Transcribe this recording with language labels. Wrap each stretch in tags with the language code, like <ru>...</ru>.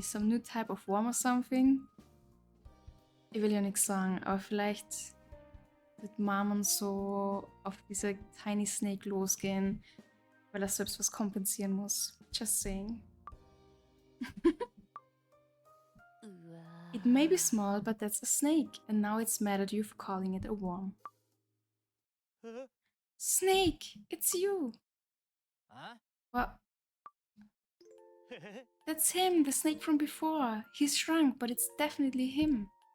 <en>Some new type of worm or something?</en> <de>Ich will ja nichts sagen, aber vielleicht wird Mammon so auf diese Tiny Snake losgehen, weil er selbst was kompensieren muss.</de> <en>Just saying. It may be small, but that's a snake, and now it's mad at you for calling it a worm. Snake! It's you! What? That's him, the snake from before. He's shrunk, but it's definitely him.</en>